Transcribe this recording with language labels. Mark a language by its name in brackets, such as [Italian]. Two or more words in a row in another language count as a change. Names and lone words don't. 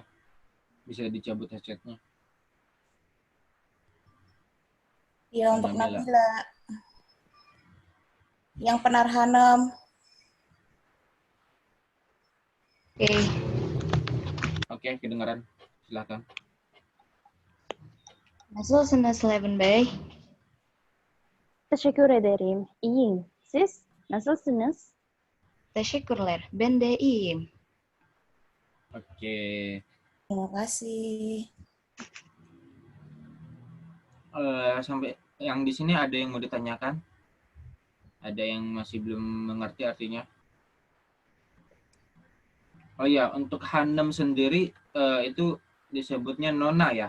[Indonesian] Bisa dicabut headsetnya. Ya, untuk Nabila. Yang Penarhanam. Oke, kedengaran. Silakan. [Turkish] Nasılsınız Levin Bey? Teşekkür ederim. İyiyim. Siz nasılsınız? Teşekkürler. Ben de iyiyim. [Indonesian] Oke. Terima kasih. Sampai yang di sini ada yang mau ditanyakan? Ada yang masih belum mengerti artinya? Oh iya, untuk Hanem sendiri itu disebutnya Nona ya?